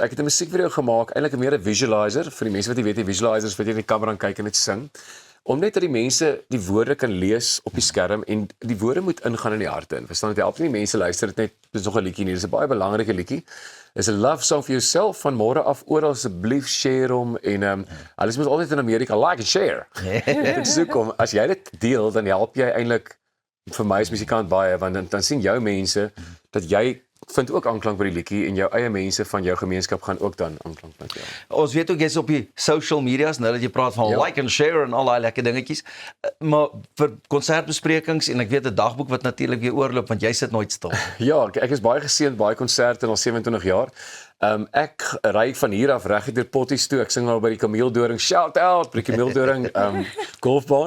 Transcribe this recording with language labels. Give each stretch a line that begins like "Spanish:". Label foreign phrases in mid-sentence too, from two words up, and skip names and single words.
Afrikaans: Ek het 'n musiekvideo gemaak, eintlik meer 'n visualizer vir die mense wat nie weet nie, visualizers wat jy in die kamera kyk en dit sing. om net dat die mense die woorde kan lees op die skerm en die woorde moet ingaan in die harte in. Verstaan dit? Help nie die mense luister dit net, dis nog 'n liedjie nie. Dis 'n baie belangrike liedjie. Dis 'n
English: love song
Afrikaans: vir jouself van môre af oral asseblief share hom en hulle is mos altyd in Amerika
English: like and share.
Afrikaans: Dit is hoekom as jy dit deel dan help jy eintlik vir my as musikant baie want dan sien jou mense dat jy vind ook aanklank by die liedjie en jou eie mense van jou gemeenskap gaan ook dan aanklank vind. Ja. Ons weet ook jy's op die
English: social medias
Afrikaans: nou dat jy praat van
English: like and share
Afrikaans: en al daai lekker dingetjies. Maar vir konsertbesprekings en ek weet 'n dagboek wat natuurlik weer oorloop want jy sit nooit stil. Ja, ek is baie geseënd, baie konserte al 27 jaar. Ek ry van hier af reg deur Potties toe. Ek sing nou by die Kameeldoring.
English: Shout out
Afrikaans: by die Kameeldoring golfbaan.